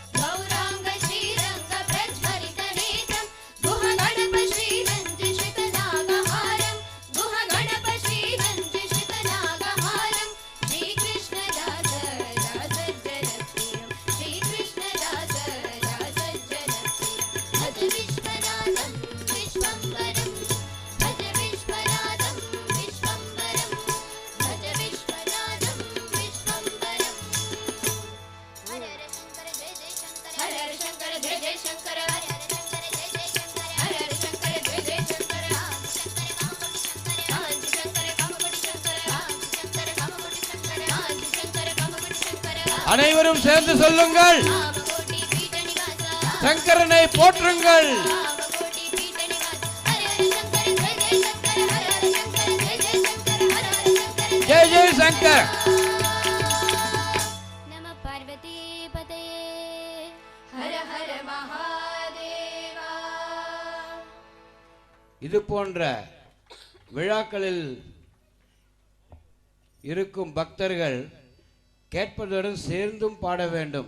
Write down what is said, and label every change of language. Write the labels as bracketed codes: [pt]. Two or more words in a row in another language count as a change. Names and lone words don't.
[sa] गौराङ्गश्रीरङ्गप्रज्वलितनेत्रं गुहगणपश्रीरञ्जिषितनागहारं गुहगणपश्रीरञ्जिषितनागहारं श्रीकृष्णदास रासज्जनप्रियं श्रीकृष्णदास रासज्जनप्रियं भज विश्वनाथं विश्वम्बरं भज विश्वनाथं विश्वम्बरं भज विश्वनाथं विश्वम्बरं हर हर शंकर जय जय शंकर हर हर शंकर जय जय शंकर हर हर शंकर जय जय शंकर हर हर शंकर जय जय शंकर कांची शंकर कामकोटी शंकर कांची शंकर कामकोटी शंकर [ta] அனைவரும் சேர்ந்து சொல்லுங்கள், [sa] कामकोटी पीठ निवासा [ta] சங்கரனை போற்றுங்கள். [sa] कामकोटी पीठ निवासा हर हर शंकर जय जय शंकर हर हर शंकर जय जय शंकर हर हर शंकर जय जय शंकर. नमः पार्वती पतये हर हर महादेवा [ta] இது போன்ற விழாக்களில் இருக்கும் பக்தர்கள் கேட்பதுடன் சேர்ந்தும் பாட வேண்டும்.